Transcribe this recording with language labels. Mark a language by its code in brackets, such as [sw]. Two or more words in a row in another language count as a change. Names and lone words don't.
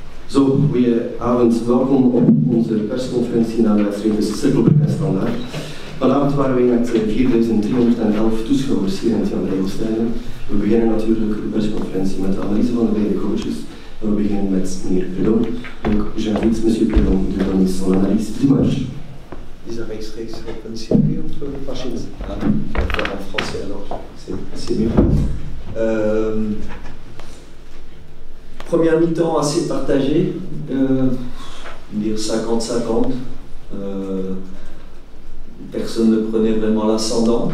[nl] Zo, goedenavond. Welkom op onze persconferentie na de wedstrijd tussen Cirkelbrugge en Standaard. Vanavond waren wij met 4.311 toeschouwers hier in het Jan Rijlstadion. We beginnen natuurlijk de persconferentie met de analyse van de beide coaches. En we beginnen met meneer Predon. [fr] Donc, j'invite monsieur Predon de donner son analyse du match. [nl] Is dat rechtstreeks op een CV of machine? [fr] En français alors, c'est mieux. Première mi-temps assez partagée, dire 50-50. Personne ne prenait vraiment l'ascendant.